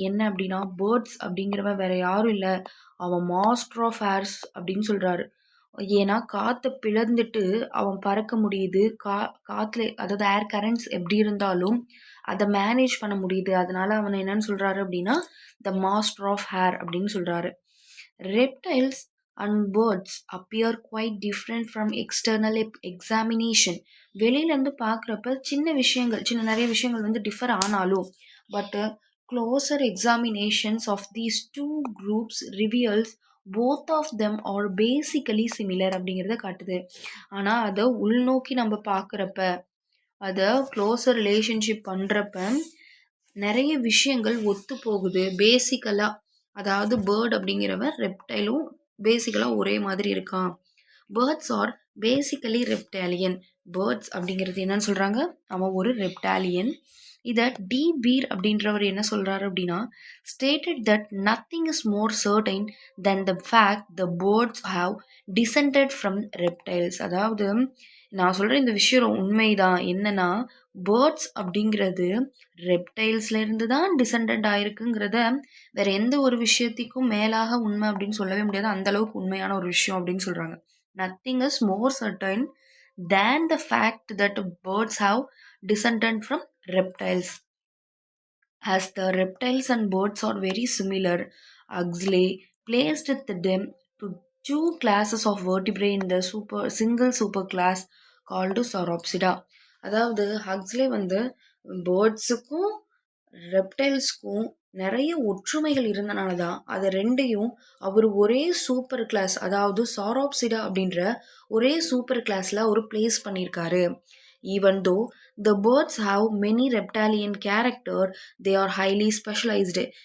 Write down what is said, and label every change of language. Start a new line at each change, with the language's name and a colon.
Tamil: என்ன அப்படின்னா பேர்ட்ஸ் அப்படிங்கிறவன் வேற யாரும் இல்லை, அவன்
English: master of airs
Tamil: அப்படின்னு சொல்கிறாரு. ஏன்னா காற்றை பிளந்துட்டு அவன் பறக்க முடியுது. காற்றுல அதாவது ஏர் கரண்ட்ஸ் எப்படி இருந்தாலும் அதை மேனேஜ் பண்ண முடியுது. அதனால அவனை என்னன்னு சொல்கிறாரு அப்படின்னா
English: the master of air
Tamil: அப்படின்னு சொல்கிறாரு.
English: Reptiles and birds appear quite different from external examination.
Tamil: வெளியிலேருந்து பார்க்குறப்ப நிறைய விஷயங்கள் வந்து டிஃபர் ஆனாலும்
English: but closer examinations of these two groups reveals both of them are basically similar
Tamil: அப்படிங்கிறத காட்டுது. ஆனால் அதை உள்நோக்கி நம்ம பார்க்குறப்ப, அதை க்ளோசர் ரிலேஷன்ஷிப் பண்ணுறப்ப நிறைய விஷயங்கள் ஒத்து போகுது பேசிக்கலாக. அதாவது பேர்ட் அப்படிங்கிறவன் ரெப்டைலும் பேசிக்கலாக ஒரே மாதிரி இருக்கான்.
English: Birds are basically reptilian.
Tamil: பேர்ட்ஸ் அப்படிங்கிறது என்னன்னு சொல்கிறாங்க, அவன் ஒரு ரெப்டாலியன். இதை டி பீர் அப்படின்றவர் என்ன சொல்கிறாரு அப்படின்னா,
English: Stated that nothing is more certain than the fact the birds have descended from reptiles.
Tamil: அதாவது நான் சொல்கிற இந்த விஷயம் உண்மைதான். என்னன்னா பேர்ட்ஸ் அப்படிங்கிறது ரெப்டைல்ஸ்லேருந்து தான் டிசெண்டட் ஆயிருக்குங்கிறத வேற எந்த ஒரு விஷயத்துக்கும் மேலாக உண்மை அப்படின்னு சொல்லவே முடியாது. அந்த அளவுக்கு உண்மையான ஒரு விஷயம் அப்படின்னு சொல்கிறாங்க.
English: Nothing is more certain than the fact that birds have descended from reptiles. As the reptiles and birds are very similar, Huxley placed them to two classes of vertebrae in the single superclass called Sauropsida.
Tamil: அதாவது ஹக்ஸ்லே வந்து பேர்ட்ஸுக்கும் ரெப்டைல்ஸ்க்கும் நிறைய ஒற்றுமைகள் இருந்தனால தான் அதை ரெண்டையும் அவர் ஒரே super class, அதாவது சாரோப்சிடா அப்படின்ற ஒரே சூப்பர் கிளாஸில் அவர் பிளேஸ் பண்ணியிருக்காரு.
English: Even though the birds have many reptilian character, they are highly specialised.